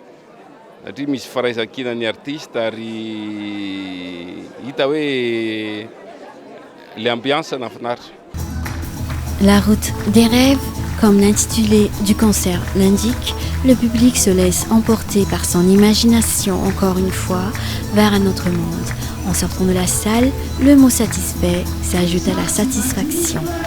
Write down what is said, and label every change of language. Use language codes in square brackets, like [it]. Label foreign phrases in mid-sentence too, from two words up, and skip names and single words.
[mg] Satria misy firaisan-kina ny artiste ary hita hoe [fr] le ambiance [mg] nafinaritra. [fr] La route des rêves, comme l'intitulé du concert l'indique, le public se laisse emporter par son imagination encore une fois vers un autre monde. En sortant de la salle, le mot satisfait s'ajoute à la satisfaction.